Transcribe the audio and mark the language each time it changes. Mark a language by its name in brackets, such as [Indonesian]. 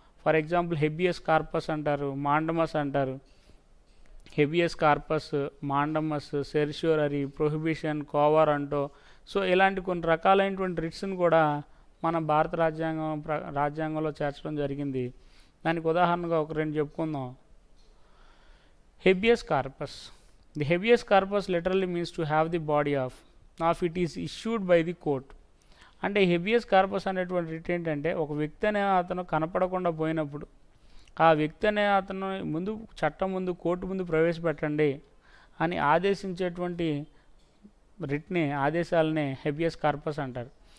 [Telugu] For example habeas corpus అంటారు, mandamus అంటారు. Habeas corpus, mandamus, సెర్ష్యూరరీ, prohibition, cover అంటో. So ఇలాంటి కొన్ని రకాలైనటువంటి రిట్స్ని కూడా మన భారత రాజ్యాంగంలో చేర్చడం జరిగింది. దానికి ఉదాహరణగా ఒక 2 చెప్పుకుందాం. Habeas corpus. [English] The habeas corpus literally means to have the body of it is issued by the court. [Telugu] అంటే హెబియస్ కార్పస్ అనేటువంటి రిట్ ఏంటంటే, ఒక వ్యక్తి అనే అతను కనపడకుండా పోయినప్పుడు ఆ వ్యక్తి అనే అతను చట్టం ముందు, కోర్టు ముందు ప్రవేశపెట్టండి అని ఆదేశించేటువంటి రిట్ని, ఆదేశాలనే హెబియస్ కార్పస్ అంటారు.